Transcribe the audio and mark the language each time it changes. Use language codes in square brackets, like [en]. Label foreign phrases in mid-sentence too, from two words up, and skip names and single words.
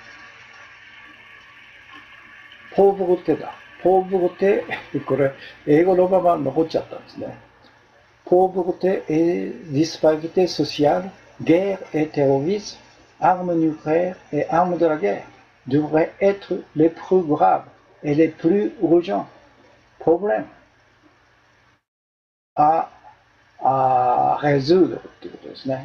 [ja] ポーブルテだ。ポーブルテ、これ、英語のまま残っちゃったんですね。 [fr] ポーブルテ et disparité sociale, guerre et terrorisme, armes nucléaires et armes de la guerre devraient être les plus graves et les plus urgents problèmes à résoudre [ja] っていうことですね。